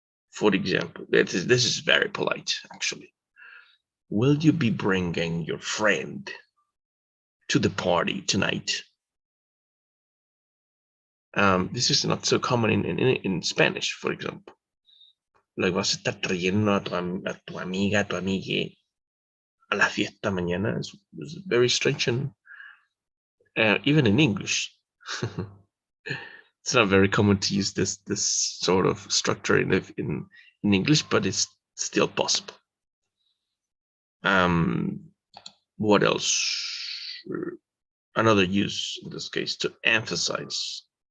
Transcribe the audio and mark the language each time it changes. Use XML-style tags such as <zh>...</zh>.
<en>For example, this is very polite, actually. Will you be bringing your friend to the party tonight? This is not so common in Spanish, for example.</en> <es>Like, vas a estar trayendo a tu amiga, a tu amigue a la fiesta mañana.</es> <en>It's very strange, and even in English. It's not very common to use this sort of structure in English, but it's still possible. What else? Another use in this case to emphasize.</en>